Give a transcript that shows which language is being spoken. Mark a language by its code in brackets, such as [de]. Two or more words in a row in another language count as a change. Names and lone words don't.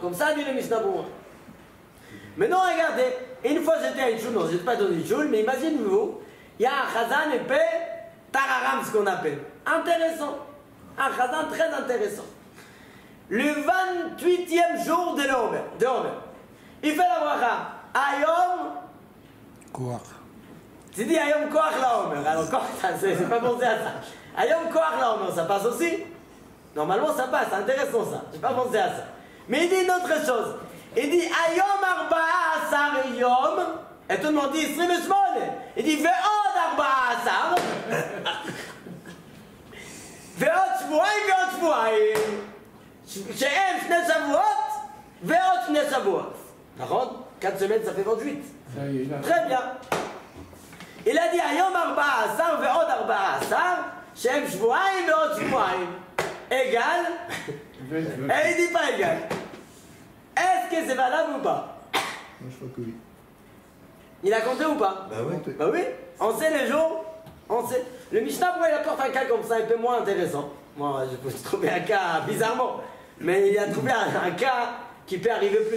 [fr] Comme ça dit le Mishnah Berurah. Maintenant regardez, une fois j'étais à une choule, non je n'étais pas dans une choule, mais imaginez-vous, il y a un chazan épais, tararam ce qu'on appelle. Intéressant. Un chazan très intéressant. Le 28e jour de l'Omer. Il fait la bracha. Ayom. [he] Koach. [fr] Tu dis [he] Ayom Koach la Omer. [fr] Alors, c'est pas pensé à ça. [he] Ayom Koach la Omer, [fr] ça passe aussi? Normalement, ça passe, c'est intéressant ça. J'ai pas pensé à ça. Mais il dit une autre chose. Il dit [he] Ayom Arba'a Asar Yom. [fr] Et tout le monde dit [he] Isrim Shmone. [fr] Il dit [he] Ve'od Arba'a Asar. Ve'od Shvuayim. שהם 2 שבועות ועוד 2 שבועות. נכון? [fr] 4 semaines ça fait 28. Très bien. Il a dit [he] היום 14 ועוד 14 שהם שבועיים ועוד שבועיים. [fr] égal, et il dit pas égal. Est-ce que c'est valable ou pas? Moi, je crois que oui. Il a compté ou pas? Bah oui. Bah oui, on sait les jours, on sait. Le Mishnah, pourquoi il apporte un cas comme ça, un peu moins intéressant? Moi, je peux trouver un cas bizarrement, mais il a trouvé un cas qui peut arriver plus.